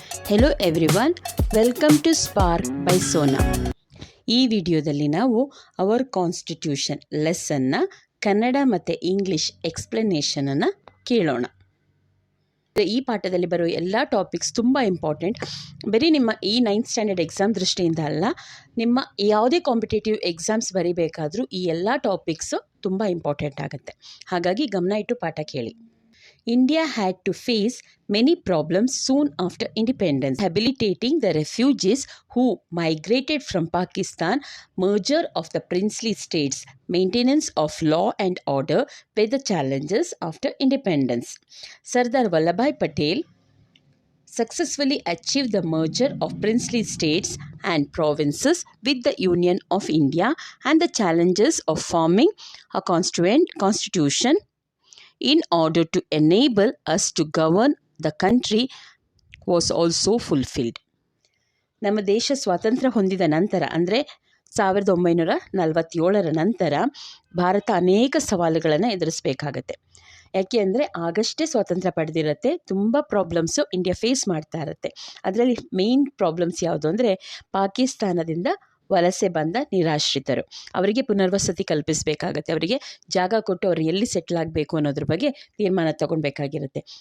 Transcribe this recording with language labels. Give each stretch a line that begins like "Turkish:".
English: Hello everyone, welcome to Spark by Sona.
Kannada: ಈ ವಿಡಿಯೋದಲ್ಲಿ ನಾವು ಅವರ್ ಕಾನ್ಸ್ಟಿಟ್ಯೂಷನ್ ಲೆಸನ್ನ ಕನ್ನಡ ಮತ್ತು ಇಂಗ್ಲಿಷ್ ಎಕ್ಸ್ಪ್ಲನೇಷನನ್ನು ಕೇಳೋಣ. ಈ ಪಾಠದಲ್ಲಿ ಬರೋ ಎಲ್ಲ ಟಾಪಿಕ್ಸ್ ತುಂಬ ಇಂಪಾರ್ಟೆಂಟ್. ಬರೀ ನಿಮ್ಮ ಈ 9th ಸ್ಟ್ಯಾಂಡರ್ಡ್ ಎಕ್ಸಾಮ್ ದೃಷ್ಟಿಯಿಂದ ಅಲ್ಲ, ನಿಮ್ಮ ಯಾವುದೇ ಕಾಂಪಿಟೇಟಿವ್ ಎಕ್ಸಾಮ್ಸ್ ಬರೀಬೇಕಾದರೂ ಈ ಎಲ್ಲ ಟಾಪಿಕ್ಸು ತುಂಬ ಇಂಪಾರ್ಟೆಂಟ್ ಆಗುತ್ತೆ. ಹಾಗಾಗಿ ಗಮನ ಇಟ್ಟು ಪಾಠ ಕೇಳಿ.
English: India had to face many problems soon after independence, rehabilitating the refugees who migrated from Pakistan, merger of the princely states, maintenance of law and order were the challenges after independence. Sardar Vallabhbhai Patel successfully achieved the merger of princely states and provinces with the Union of India, and the challenges of forming a constitution in order to enable us to govern the country was also fulfilled.
Kannada: ನಮ್ಮ ದೇಶ ಸ್ವಾತಂತ್ರ್ಯ ಹೊಂದಿದ ನಂತರ ಅಂದರೆ 1947 ನಂತರ ಭಾರತ ಅನೇಕ ಸವಾಲುಗಳನ್ನು ಎದುರಿಸಬೇಕಾಗತ್ತೆ. ಯಾಕೆ ಅಂದರೆ ಆಗಷ್ಟೇ ಸ್ವಾತಂತ್ರ್ಯ ಪಡೆದಿರುತ್ತೆ, ತುಂಬ ಪ್ರಾಬ್ಲಮ್ಸು ಇಂಡಿಯಾ ಫೇಸ್ ಮಾಡ್ತಾ ಇರುತ್ತೆ. ಅದರಲ್ಲಿ ಮೇನ್ ಪ್ರಾಬ್ಲಮ್ಸ್ ಯಾವುದು ಅಂದರೆ ಪಾಕಿಸ್ತಾನದಿಂದ ವಲಸೆ ಬಂದ ನಿರಾಶ್ರಿತರು, ಅವರಿಗೆ ಪುನರ್ವಸತಿ ಕಲ್ಪಿಸಬೇಕಾಗತ್ತೆ, ಅವರಿಗೆ ಜಾಗ ಕೊಟ್ಟು ಅವರು ಎಲ್ಲಿ ಸೆಟ್ಲ್ ಆಗಬೇಕು ಅನ್ನೋದ್ರ ಬಗ್ಗೆ ತೀರ್ಮಾನ ತಗೊಳ್ಬೇಕಾಗಿರುತ್ತೆ.